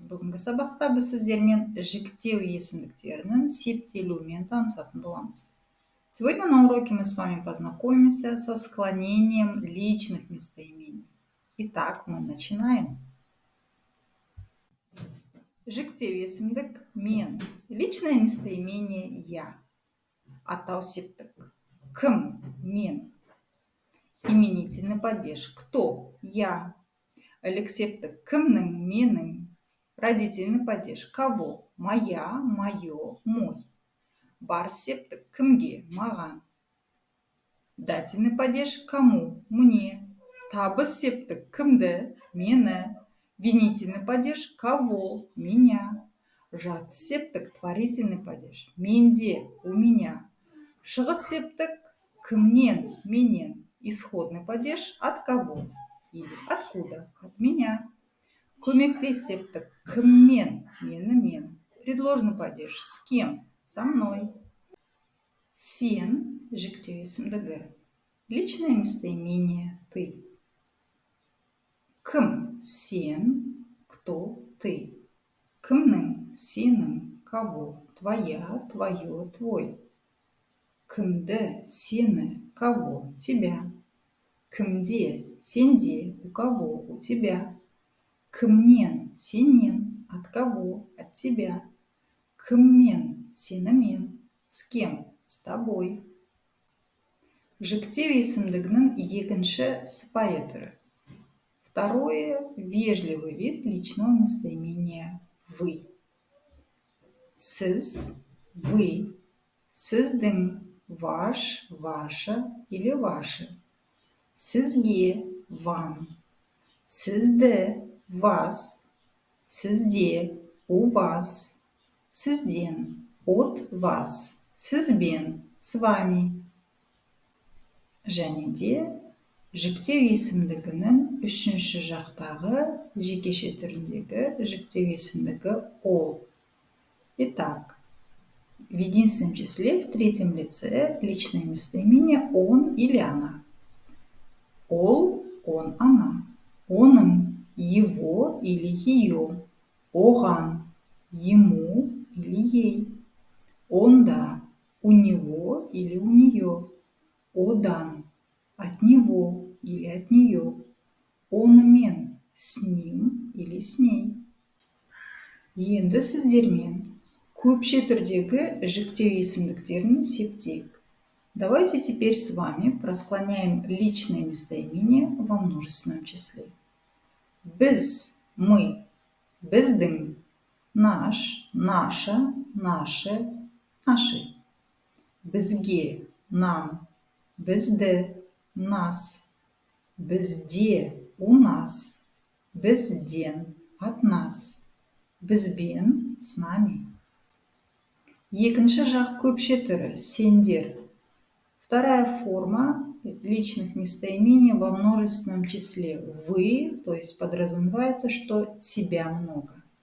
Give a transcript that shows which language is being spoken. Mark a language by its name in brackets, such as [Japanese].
[Kazakh] Бүгінгі сабақта біз сіздермен жіктеу есімдіктерінің септелуімен танысатын боламыз. [Russian] Сегодня на уроке мы с вами познакомимся со склонением личных местоимений. Итак, мы начинаем. [Kazakh] Жіктеу есімдік мен. [Russian] Личное местоимение я. [Kazakh] Атау септік. Кім? Мен. [Russian] Именительный падеж. Кто? Я. [Kazakh] Лексептік кімнің, менің. [Russian] Родительный падеж. Кого? Моя, мое, мой. [Kazakh] Бар септік кімге, маған. [Russian] Дательный падеж кому, мне. [Kazakh] Табыс септік кімді, мені. [Russian] Винительный падеж кого, меня. [Kazakh] Жат септік [Russian] творительный падеж. [Kazakh] Менде, [Russian] у меня. [Kazakh] Шығыс септік кімнен, менен. [Russian] Исходный падеж от кого или откуда, от меня. [Kazakh] Көмектес септік кіммен, мені, мен. [Russian] Предложный падеж с кем, со мной. [Kazakh] Сен жіктеу есімдігі. [Russian] Личное местоимение ты. [Kazakh] Кім сен, [Russian] кто ты. [Kazakh] Кімнің, сенің, [Russian] кого, твоя, твое, твой. [Kazakh] Кімді, сені, [Russian] кого, тебя. [Kazakh] Кімде, сенде, [Russian] у кого, у тебя. [Kazakh] Кімнен, сенен, [Russian] от кого, от тебя. [Kazakh] Кіммен, сенімен, [Russian] с кем, с тобой. [Kazakh] Жіктеу есімдігінің екінші сыпайы түрі. [Russian] Второе – вежливый вид личного местоимения вы. [Kazakh] Сіз, [Russian] вы, [Kazakh] сіздің, [Russian] ваш, ваша или ваши. [Kazakh] Сізге, [Russian] вам. [Kazakh] Сізді, [Russian] вас. [Kazakh] Сізде, [Russian] у вас. [Kazakh] Сізден, [Russian] от вас. [Kazakh] Сізбен, [Russian] с вами. [Kazakh] Және де жіктеу есімдігінің үшінші жақтағы жекеше түріндегі жіктеу есімдігі ол. [Russian] Итак, в единственном числе в третьем лице личное местоимение он или она. [Kazakh] Ол, [Russian] он, она. [Kazakh] Оның, [Russian] его или ее. [Kazakh] Оған, [Russian] ему или ей. [Kazakh] Онда, [Russian] у него или у нее. [Kazakh] Одан, [Russian] от него или от нее. [Kazakh] Онымен, [Russian] с ним или с ней. [Kazakh] Енді сіздермен көпше түрдегі жіктеу есімдіктерін септейік. [Russian] Давайте теперь с вами просклоняем личное местоимение во множественном числе. [Kazakh] Біз, [Russian] мы, [Kazakh] біздің, [Russian] наш, наша, наше, наши. [Kazakh] Бізге, [Russian] нам, [Kazakh] бізді, [Russian] нас. [Kazakh] Бізде, [Russian] у нас. [Kazakh] Бізден, [Russian] от нас. [Kazakh] Бізбен, [Russian] с нами. [Kazakh] Екінші жақ көпше түрі, сендер. [Russian] Вторая форма личных местоимений во множественном числе. Вы, то есть подразумевается, что тебя много.